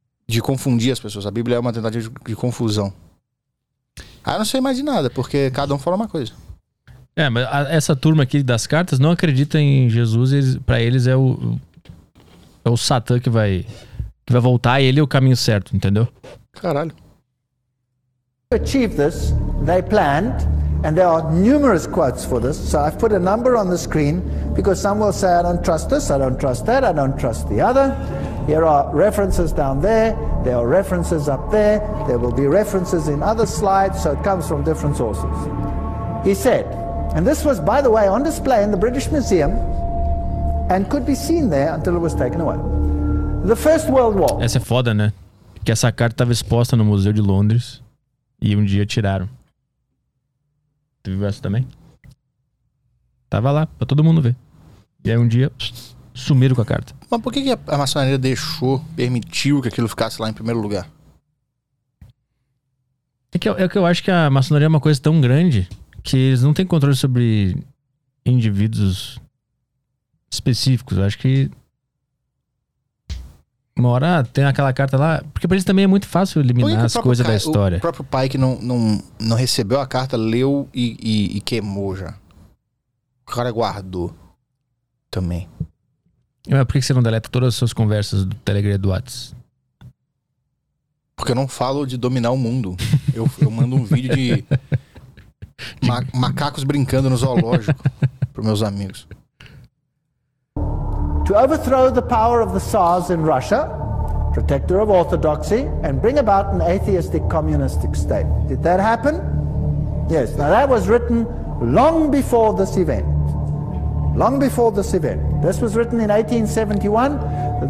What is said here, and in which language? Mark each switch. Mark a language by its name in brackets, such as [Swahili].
[Portuguese] De confundir as pessoas. A Bíblia é uma tentativa de confusão. Aí eu não sei mais de nada, porque cada um fala uma coisa. É, mas essa turma aqui das cartas não acredita em Jesus, pra eles é o Satã que vai voltar, e ele é o caminho certo, entendeu? Caralho. [English] To achieve this, they planned, and there are numerous quotes for this, so I've put a number on the screen, because some will say, I don't trust this, I don't trust that, I don't trust the other. Here are references down there, there are references up there, there will be references in other slides, so it comes from different sources. He said, and this was, by the way, on display in the British Museum, and could be seen there until it was taken away. The First World War. [Portuguese] Essa é foda, né? Que essa carta estava exposta no Museu de Londres. E um dia tiraram. Tu viu essa também? Tava lá, pra todo mundo ver. E aí um dia, sumiram com a carta. Mas por que a maçonaria permitiu que aquilo ficasse lá em primeiro lugar? É que eu acho que a maçonaria é uma coisa tão grande que eles não têm controle sobre indivíduos específicos. Eu acho que... Uma hora tem aquela carta lá. Porque pra eles também é muito fácil eliminar as coisas da história. O próprio pai que não recebeu a carta, leu e queimou já. O cara guardou também. Mas por que você não deleta todas as suas conversas do Telegram e do WhatsApp? Porque eu não falo de dominar o mundo. Eu mando um vídeo de macacos brincando no zoológico pros meus amigos. [English] To overthrow the power of the Tsars in Russia, protector of orthodoxy, and bring about an atheistic communistic state. Did that happen? Yes. Now that was written long before this event. Long before this event. This was written in 1871.